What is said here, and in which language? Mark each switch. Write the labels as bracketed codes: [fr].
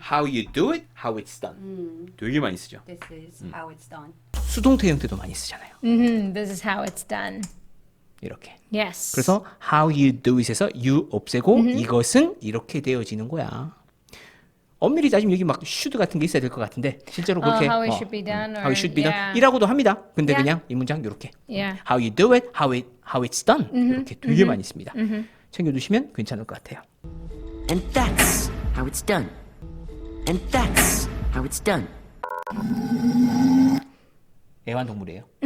[en] How you do it, how it's done. [ko] 되게 많이 쓰죠. [en] This is how it's done. [ko] 수동태 형태도 많이 쓰잖아요. [en] This is how it's done. [ko] 이렇게. Yes. 그래서 [en] how you do it [ko] 에서 you 없애고 이것은 이렇게 되어지는 거야. 엄밀히 따지면 여기 막 should 같은 게 있어야 될 것 같은데 실제로 그렇게 [en] how it should be done how it should be done yeah. [ko] 이라고도 합니다. 근데 Yeah. 그냥 이 문장 이렇게 Yeah. [en] how you do it, how it's done [ko] 이렇게 되게 많이 씁니다. 챙겨두시면 괜찮을 것 같아요. [en] And that's how it's done. And that's how it's done. [ko] 애완동물이에요.